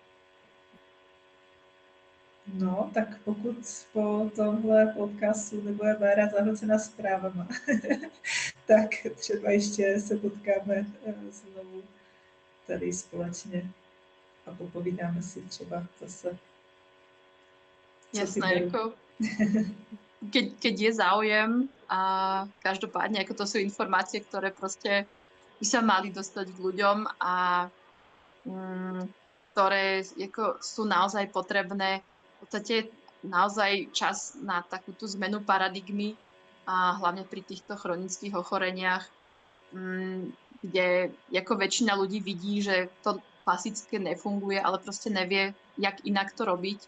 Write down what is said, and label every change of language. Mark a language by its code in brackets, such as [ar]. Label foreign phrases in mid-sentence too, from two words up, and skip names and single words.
[cs] No, tak pokud po tomhle podcastu nebude Bára zahlcena zprávama, tak třeba ještě se potkáme znovu tady společně a popovídáme si třeba zase. Co ty, [sk] Jasné, [cs] Baru? [sk] ako keď je záujem a každopádne, ako to sú informácie, ktoré proste by sa mali dostať k ľuďom a ktoré ako sú naozaj potrebné. V podstate naozaj čas na takúto zmenu paradigmy a hlavne pri týchto chronických ochoreniach, kde ako väčšina ľudí vidí, že to klasické nefunguje, ale proste nevie, jak inak to robiť.